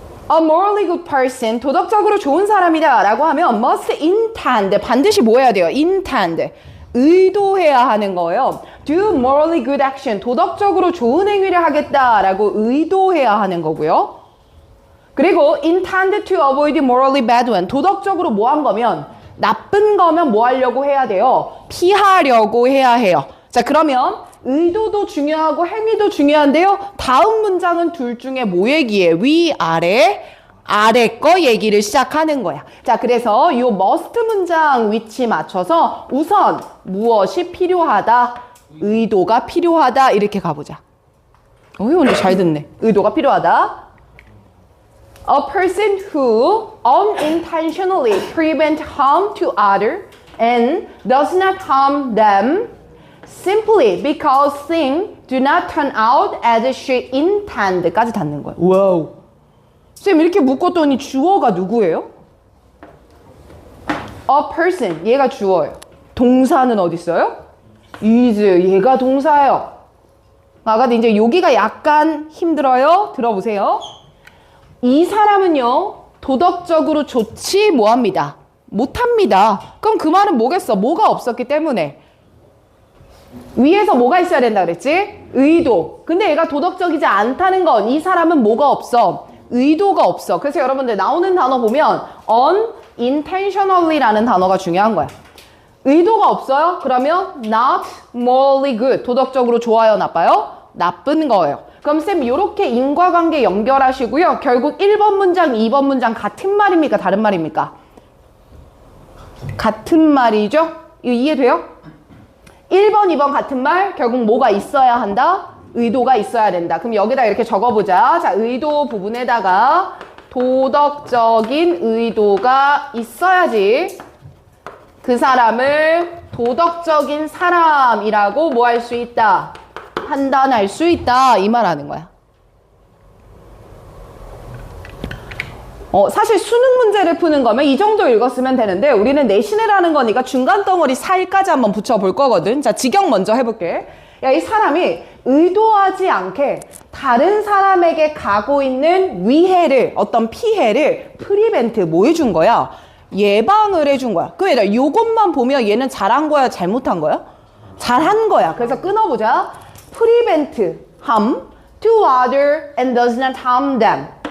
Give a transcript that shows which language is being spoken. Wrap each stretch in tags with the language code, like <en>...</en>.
<en>A morally good person,</en> <ko>도덕적으로 좋은 사람이다 라고 하면</ko> <en>must intend,</en> <ko>반드시 뭐 해야 돼요?</ko> <en>intend,</en> <ko>의도해야 하는 거예요.</ko> <en>Do morally good action.</en> <ko>도덕적으로 좋은 행위를 하겠다라고 의도해야 하는 거고요. 그리고</ko> <en>intend to avoid morally bad one.</en> <ko>도덕적으로 뭐 한 거면 나쁜 거면 뭐 하려고 해야 돼요? 피하려고 해야 해요. 자, 그러면 의도도 중요하고 행위도 중요한데요. 다음 문장은 둘 중에 뭐 얘기해? 위, 아래 거 얘기를 시작하는 거야. 자, 그래서 이 must 문장 위치 맞춰서 우선 무엇이 필요하다? 의도가 필요하다. 이렇게 가보자. 오늘 잘 듣네. 의도가 필요하다.</ko> <en>A person who unintentionally prevent harm to other and does not harm them simply because things do not turn out as she intend</en> <ko>까지 닿는 거야. 와우. 쌤 이렇게 묶었더니 주어가 누구예요?</ko> <en>A person.</en> <ko>얘가 주어예요. 동사는 어디 있어요? is. 얘가 동사예요. 아까 이제 여기가 약간 힘들어요. 들어보세요. 이 사람은요, 도덕적으로 좋지 뭐합니다. 못합니다. 그럼 그 말은 뭐겠어? 뭐가 없었기 때문에. 위에서 뭐가 있어야 된다 그랬지? 의도. 근데 얘가 도덕적이지 않다는 건 이 사람은 뭐가 없어? 의도가 없어. 그래서 여러분들 나오는 단어 보면 unintentionally라는 단어가 중요한 거야. 의도가 없어요? 그러면</ko> <en>not morally good.</en> <ko>도덕적으로 좋아요, 나빠요? 나쁜 거예요. 그럼 쌤 이렇게 인과관계 연결하시고요. 결국 1번 문장, 2번 문장 같은 말입니까? 다른 말입니까? 같은 말이죠? 이거 이해돼요? 1번, 2번 같은 말, 결국 뭐가 있어야 한다? 의도가 있어야 된다. 그럼 여기다 이렇게 적어보자. 자, 의도 부분에다가 도덕적인 의도가 있어야지 그 사람을 도덕적인 사람이라고 뭐 할 수 있다? 판단할 수 있다. 이 말 하는 거야. 사실 수능 문제를 푸는 거면 이 정도 읽었으면 되는데 우리는 내신을 하는 거니까 중간 덩어리 4일까지 한번 붙여볼 거거든. 자, 직역 먼저 해볼게. 야, 이 사람이 의도하지 않게 다른 사람에게 가고 있는 위해를, 어떤 피해를 프리벤트 뭐 해준 거야? 예방을 해준 거야. 그럼 요것만 보면 얘는 잘한 거야, 잘못한 거야? 잘한 거야. 그래서 끊어보자.</ko> <en>prevent harm to other and does not harm them.</en>